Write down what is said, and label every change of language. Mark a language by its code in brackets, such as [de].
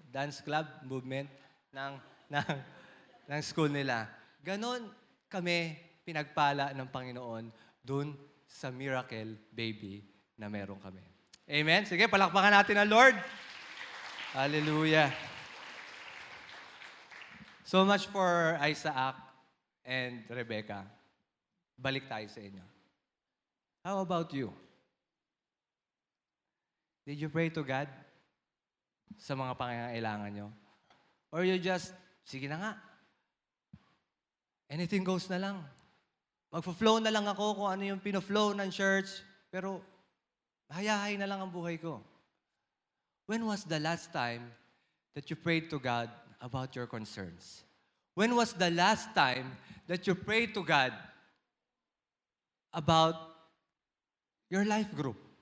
[tl] dance club movement ng, ng, ng school nila. Ganon kami pinagpala ng Panginoon dun sa miracle baby na meron kami. Amen? Sige, palakpakan natin ang Lord. Hallelujah. [en] So much for Isaac and Rebecca. [tl] Balik tayo sa inyo. [en] How about you? Did you pray to God [tl] sa mga pangangailangan nyo? [en] Or you just, [tl] sige na nga, [en] anything goes [tl] na lang. Magpo-flow na lang ako kung ano yung pino-flow ng church, pero hayahay na lang ang buhay ko. [en] When was the last time that you prayed to God about your concerns? When was the last time that you prayed to God about your life group?